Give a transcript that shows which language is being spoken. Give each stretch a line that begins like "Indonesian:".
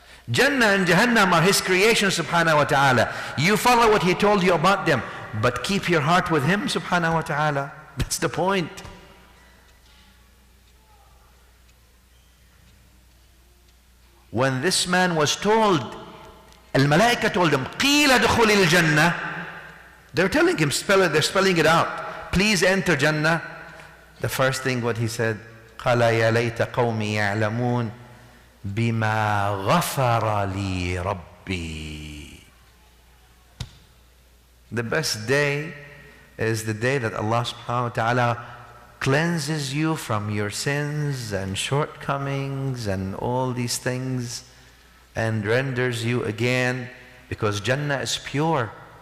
English: Jannah and Jahannam are His creation subhanahu wa ta'ala. You follow what He told you about them, but keep your heart with Him subhanahu wa ta'ala. That's the point. When this man was told, Al-Malaika told him,
Arabic: قِيلَ دُخُلِ الْجَنَّةِ,
English: they're telling him, they're spelling it out, please enter Jannah. The first thing what he said,
Arabic: قَالَ يَا لَيْتَ قَوْمِي يَعْلَمُونَ بِمَا غَفَرَ لِي رَبِّي.
English: The best day is the day that Allah subhanahu wa ta'ala cleanses you from your sins and shortcomings and all these things, and renders you again, because Jannah is pure.